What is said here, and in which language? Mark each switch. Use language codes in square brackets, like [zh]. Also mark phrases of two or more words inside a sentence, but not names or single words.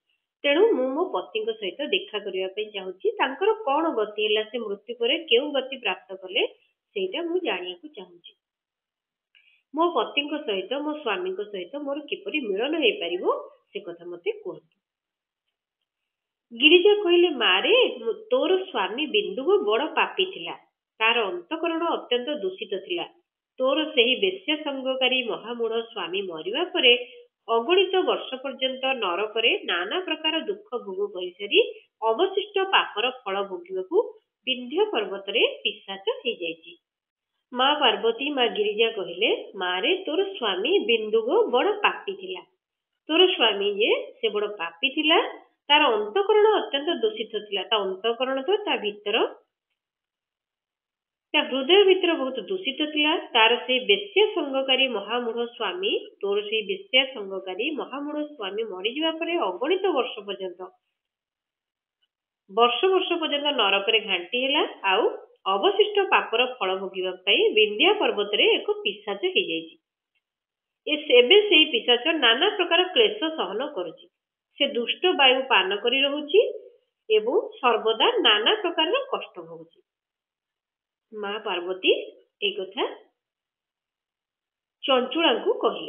[or] ତେଣୁ ମୁଁ ମୋ ପତିଙ୍କ ସହିତ ଦେଖା କରିବା ପାଇଁ ଚାହୁଁଛି। ତାଙ୍କର କଣ ଗତି ହେଲା, ସେ ମୃତ୍ୟୁ ପରେ କେଉଁ ଗତି ପ୍ରାପ୍ତ କଲେ, ସେଇଟା ମୁଁ ଜାଣିବାକୁ ଚାହୁଁଛି। ମୋ ପତିଙ୍କ ସହିତ, ମୋ ସ୍ୱାମୀଙ୍କ ସହିତ ମୋର କିପରି ମିଳନ ହେଇପାରିବ ସେ କଥା ମତେ କୁହନ୍ତୁ। ଗିରିଜା କହଲେ ମାରେ ତୋର ସ୍ୱାମୀ ବିନ୍ଦୁକ ବଡ଼ ପାପୀ ଥିଲା, ତାର ଅନ୍ତଃକରଣ ଅତ୍ୟନ୍ତ ଦୂଷିତ ଥିଲା। ତୋର ସେହି ବେଶ୍ୟା ସଙ୍ଗକାରୀ ମହାମୂଢ଼ ସ୍ୱାମୀ ମରିବା ପରେ ଅଗଣିତ ବର୍ଷ ପର୍ଯ୍ୟନ୍ତ ନର୍କରେ ନାନା ପ୍ରକାର ଦୁଃଖ ଭୋଗ କରିସାରି ଅବଶିଷ୍ଟ ପାପର ଫଳ ଭୋଗିବାକୁ ବିନ୍ଧ୍ୟ ପର୍ବତରେ ପିଶାଚ ହୋ ଯାଇଛି। ମା ପାର୍ବତୀ ମା ଗିରିଜା କହଲେ ମାରେ ତୋର ସ୍ୱାମୀ ବିନ୍ଦୁକ ବଡ଼ ପାପୀ ଥିଲା। ତୋର ସ୍ୱାମୀ ଯେ ସେ ବଡ଼ ପାପୀ ଥିଲା, ତାର ଅନ୍ତଃକରଣ ଅତ୍ୟନ୍ତ ଦୂଷିତ ଥିଲା। ତା ଅନ୍ତଃକରଣ ତ ତା ଭିତର ତା ହୃଦୟ ଭିତର ବହୁତ ଦୂଷିତ ଥିଲା। ତାର ସେ ବେଶ୍ୟା ସଙ୍ଗକାରୀ ମହାମୂଢ଼ ସ୍ୱାମୀ ତୋର ସେ ବେଶ୍ୟା ସଙ୍ଗକାରୀ ମହାମୂଢ଼ ସ୍ୱାମୀ ମରି ଯିବା ପରେ ଅଗଣିତ ବର୍ଷ ପର୍ଯ୍ୟନ୍ତ ନର୍କରେ ଘାଣ୍ଟି ହେଲା ଆଉ ଅବଶିଷ୍ଟ ପାପର ଫଳ ଭୋଗିବା ପାଇଁ ବିନ୍ଧ୍ୟା ପର୍ବତ ରେ ଏକ ପିଶାଚ ହୋ ଯାଇଛି। ଏବେ ସେହି ପିଶାଚ ନାନା ପ୍ରକାର କ୍ଳେଶ ସହନ କରୁଛି। ସେ ଦୁଷ୍ଟ ବାୟୁ ପାନ କରି ରହୁଛି ଏବଂ ସର୍ବଦା ନାନା ପ୍ରକାର କଷ୍ଟ ଭୋଗୁଛି। ମା ପାର୍ବତୀ ଏ କଥା ଚଞ୍ଚୁଳା କୁ କହଲେ।